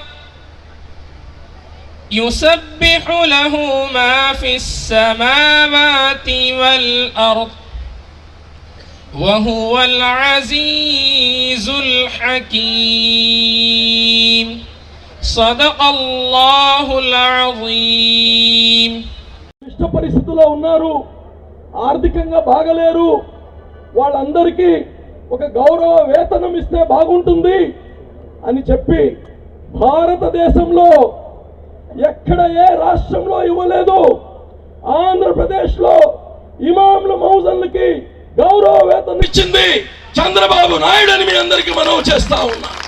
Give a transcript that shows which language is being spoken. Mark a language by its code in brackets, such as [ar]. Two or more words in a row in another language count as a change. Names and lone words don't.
[ar] يسبح له ما في السماوات والأرض وهو العزيز الحكيم صدق الله العظيم [te] ఇష్ట పరిస్థితుల్లో ఉన్నారు, ఆర్థికంగా బాగలేరు, వాళ్ళందరికీ ఒక గౌరవ వేతనం ఇస్తే బాగుంటుంది అని చెప్పి భారతదేశంలో ఎక్కడ ఏ రాష్ట్రంలో ఇవ్వలేదు. ఆంధ్రప్రదేశ్లో ఇమాంల మౌజన్లకి గౌరవ వేతనం ఇచ్చింది చంద్రబాబు నాయుడు అని మీ అందరికీ మనవి చేస్తా ఉన్నా.